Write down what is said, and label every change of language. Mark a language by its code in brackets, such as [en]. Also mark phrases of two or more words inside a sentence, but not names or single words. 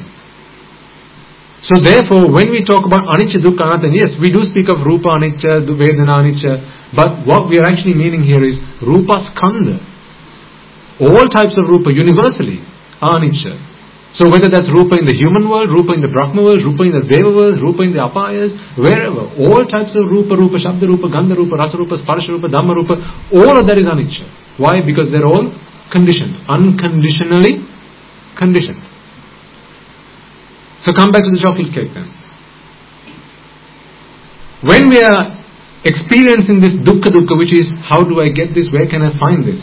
[en] So therefore, when we talk about [pi] Anicca, Dukkha, Anatta, [en] yes, we do speak of [pi] Rupa Anicca, Vedana Anicca, [en] but what we are actually meaning here is [pi] Rupa Skandha. [en] All types of Rupa universally are Anicca. So whether that's Rupa in the human world, Rupa in the Brahma world, Rupa in the Deva world, Rupa in the Apayas, wherever, all types of Rupa, [sa] Shabda Rupa, Gandha Rupa, Rasa Rupa, Sparsha Rupa, Dhamma Rupa, [en] all of that is Anicca. Why? Because they're all conditioned, unconditionally conditioned. So come back to the chocolate cake then. When we are experiencing this dukkha, which is, how do I get this, where can I find this?